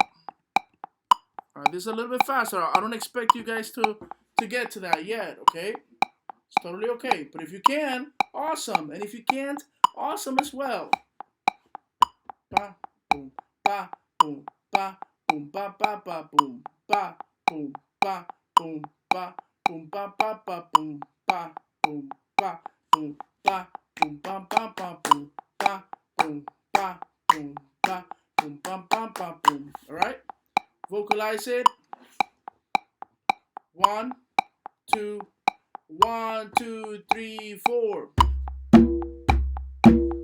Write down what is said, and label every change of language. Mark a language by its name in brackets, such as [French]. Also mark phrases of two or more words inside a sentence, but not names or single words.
[English] All right, this is a little bit faster. I don't expect you guys to get to that yet, okay? It's totally okay. But if you can, awesome. And if you can't, awesome as well. Ba, boom, ba, boom, ba, boom, ba, ba, ba, boom, ba, boom, ba, boom, ba, boom, ba, ba, ba, boom, ba, boom, ba, boom, ba, boom, ba, ba, ba, boom, ba, boom, ba, boom, ba, boom, ba, ba, ba, boom. All right? Vocalize it. 1, 2, 1, 2, 3, 4.